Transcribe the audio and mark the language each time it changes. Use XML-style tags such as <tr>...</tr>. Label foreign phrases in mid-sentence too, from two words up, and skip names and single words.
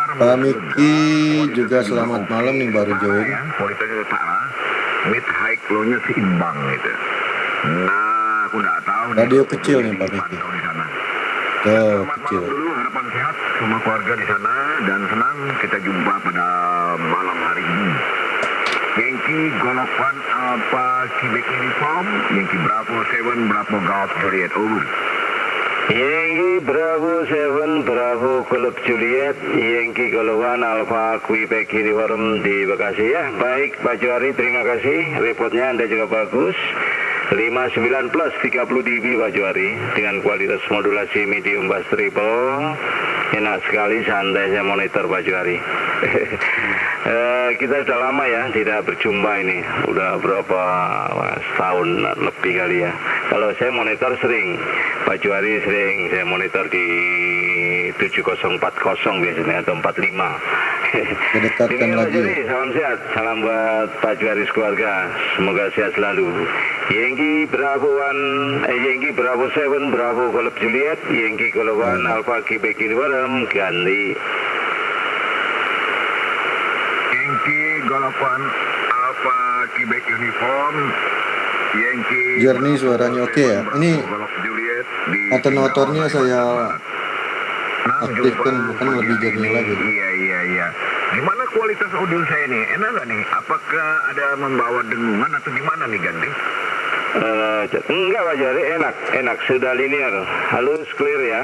<id>Pak Miki juga selamat malam nih baru join. Ya, kualitasnya setara,</id> <en>mid high low-nya</en> <id>seimbang gitu. Nah, aku nggak tahu. Radio kecil nih Pak Miki. Di sana. Tuh Selamat kecil. malam dulu, harapan sehat semua keluarga di sana dan senang kita jumpa pada malam hari ini.</id> <en>Yankee Golf One Alpha Quebec Uniform, Yankee Bravo 7 Bravo Golf Juliet, over. Yankee Bravo 7, Bravo Golf Juliet, Yankee Golf One Alpha Quebec Uniform</en> <id>di Bekasi ya. Baik Pak Johari, terima kasih. Reportnya Anda juga bagus. 59 plus 30 dB Pak Juari dengan kualitas modulasi</id> <en>medium bass triple.</en> <id>Enak sekali, santai saya monitor Pak Juari. Kita sudah lama ya tidak berjumpa ini, udah berapa setahun lebih kali ya. Kalau saya monitor sering, Pak Juari sering saya monitor di 7040 biasanya atau 45. Kedekatkan lagi. Salam sehat, salam buat Pak Juari keluarga, semoga sehat selalu.</id> <en>Yankee Bravo 7 Bravo Golf Juliet, Yankee Golf 1 Alpha Quebec Uniform ganti. Yankee Golf 1 Alpha Quebec Uniform, Yankee</en> <id>Jernih suaranya oke ya. Ini</id> <en>Golf Juliet di</en> <id>atenuatornya saya aktifkan, bukan lebih jernih lagi. Iya. Gimana kualitas audio saya nih? Enak nggak nih? Apakah ada membawa dengungan atau gimana nih Gandhi? Enggak Pak Juari, enak, sudah linear, halus, clear ya.</id>